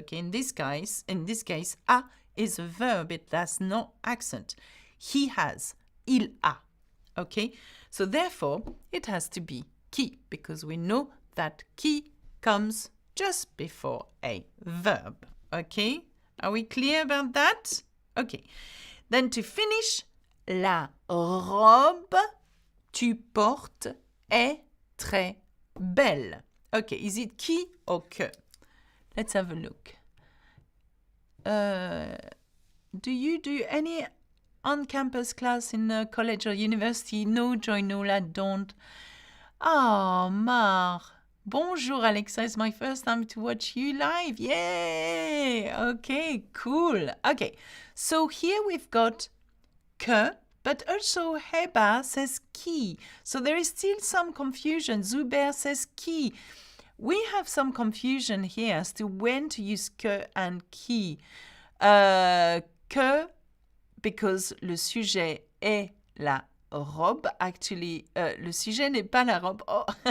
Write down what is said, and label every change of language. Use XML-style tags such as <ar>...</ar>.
<en>Okay, in this case, a is a verb. It has no accent. He has. Il a. Okay, so therefore it has to be qui, because we know that qui comes just before a verb. Okay, are we clear about that? Okay, then to finish,</en> <fr>la robe tu portes est très belle.</fr> <en>Okay, is it qui or que? Let's have a look. Do you do any on-campus class in college or university? No, Joy, no, I don't. Oh, Mar. Bonjour, Alexa. It's my first time to watch you live. Yay! Okay, cool. Okay, so here we've got que, but also Heba says qui. So there is still some confusion. Zuber says qui. We have some confusion here as to when to use que and qui.</en> <fr>Que, because le sujet est la robe. Actually, le sujet n'est pas la robe. Oh.</fr>